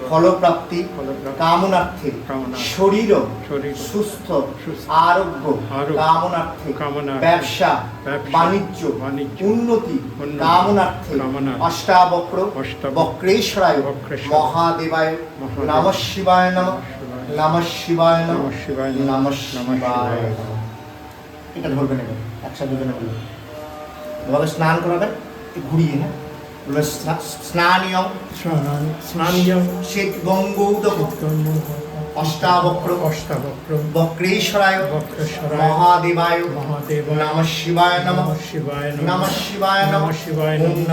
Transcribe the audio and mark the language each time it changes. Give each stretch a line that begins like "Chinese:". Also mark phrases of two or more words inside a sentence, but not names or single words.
Bangla: ফলপ্রাপ্তি ফলপ্রাপ্তি কামনার্থে কামনার্থে শরীর শরীর সুস্থ সুস্থ আরোগ্য আরোগ্য কামনার্থে কামনার্থে ব্যবসা ব্যবসা বাণিজ্য বাণিজ্য উন্নতি উন্নতি কামনার্থে কামনার্থে
Sanskrit: অষ্টাবক্র অষ্টাবক্র বক্রেশ্বরায় বক্রেশ্বরায় মহাদেবায় মহাদেব নমঃ শিবায় নমঃ নমঃ শিবায় নমঃ নমঃ শিবায় নমঃ নমঃ শিবায় শিবায়। নমঃ।
Bangla: এটা ধরবেন এবার একসাথে দুজনে বলবেন। এভাবে স্নান করাবেন এই ঘুরিয়ে, হ্যাঁ বলবেন স্নানীয়
Sanskrit: স্নানীয় শ্বেত গঙ্গৌদক অষ্টাবক্র অষ্টাবক্র বক্রেশ্বরায় বক্রেশ্বরায় মহাদেবায় মহাদেব নমঃ শিবায় নমঃ শিবায় নমঃ শিবায় নমঃ নমঃ শিবায় ওম নমঃ